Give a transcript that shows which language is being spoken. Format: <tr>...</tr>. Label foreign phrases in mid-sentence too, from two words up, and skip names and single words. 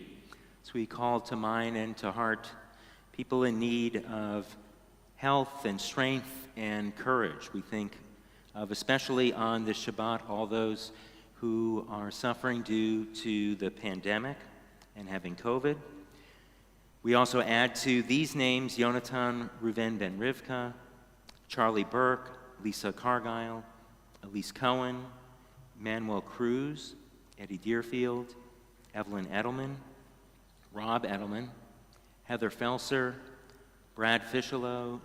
<en>So we call to mind and to heart people in need of health and strength and courage. We think of, especially on this Shabbat, all those who are suffering due to the pandemic and having COVID. We also add to these names Yonatan Reuven Ben Rivka, Charlie Burke, Lisa Cargile, Elise Cohen, Manuel Cruz, Eddie Deerfield, Evelyn Edelman, Rob Edelman, Heather Felser, Brad Fischelow,</en>